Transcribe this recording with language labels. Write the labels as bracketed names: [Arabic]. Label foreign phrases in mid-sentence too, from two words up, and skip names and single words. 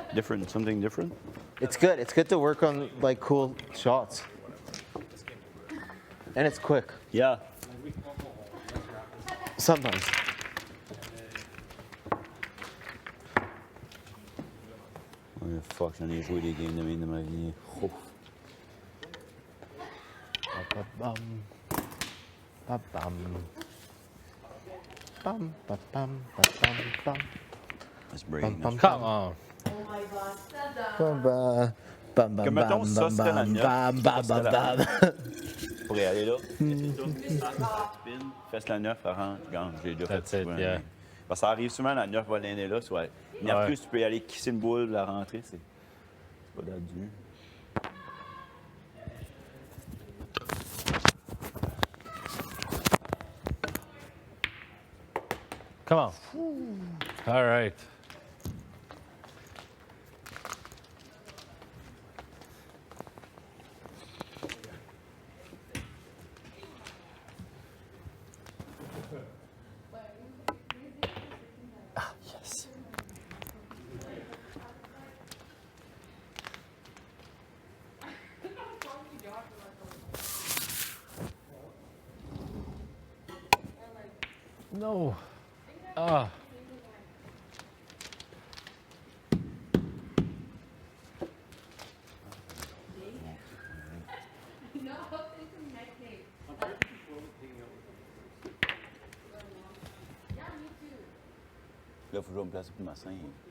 [English] Different, something different? It's good. It's good to work on like cool shots. And it's quick. Yeah. Sometimes. Oh, fuck, [French] j'en ai joué des games de même de ma vie. Oh. Ba-ba-bum. Ba-bum. Bum, ba-bum, ba-bum, bum. [English] That's brain. Bum, Come on. Bum, ba, bum, bum, [French] Que mettons, bum, ça, c'était la bum, neuf. bum, Ça, bum, c'était bum, la bum. Pour y aller là. Spin, fesse la 9, rentre, gagne. J'ai déjà fait [English] That's [French] ça. [English] it, yeah. [French] Parce que ça arrive souvent, la 9 va l'aider là. Soit. Mais en Ouais. plus, tu peux y aller kisser une boule, la rentrer. C'est pas d'adieu. [English] Come on. All right. Yes. No. Ah. [French] Là, il faut que je me placer pour ma scène.